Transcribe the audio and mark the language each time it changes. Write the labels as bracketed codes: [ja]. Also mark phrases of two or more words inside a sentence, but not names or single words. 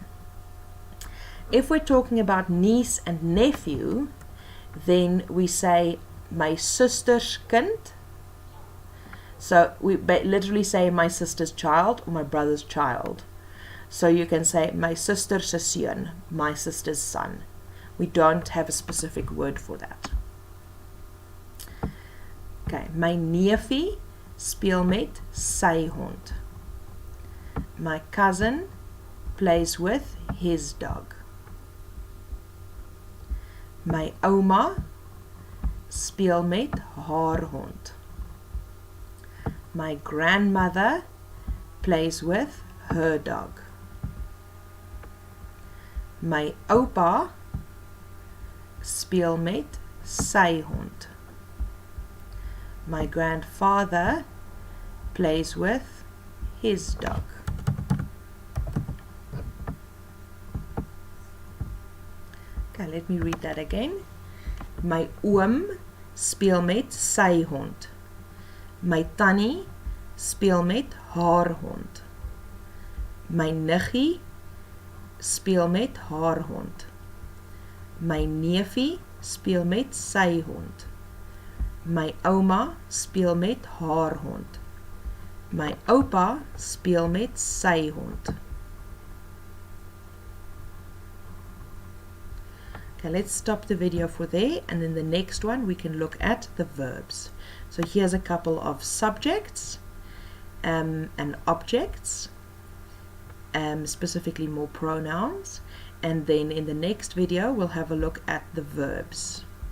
[en] If we're talking about niece and nephew, then we say my sister's kind. So we literally say my sister's child or my brother's child. So you can say my sister's seun, my sister's son. We don't have a specific word for that. [af] Okay, my neefie speel met sy hond. [en] My cousin plays with his dog. [af] My ouma speel met haar hond. [en] My grandmother plays with her dog. [af] My oupa speel met sy hond. [en] My grandfather plays with his dog. Okay, let me read that again. [af] My oom speel met sy hond. My tannie speel met haar hond. My niggie speel met haar hond. My neefie speel met sy hond. My ouma speel met haar hond. My oupa speel met sy hond. [en] Okay, let's stop the video for there, and in the next one we can look at the verbs. So here's a couple of subjects and objects, specifically more pronouns, and then in the next video we'll have a look at the verbs.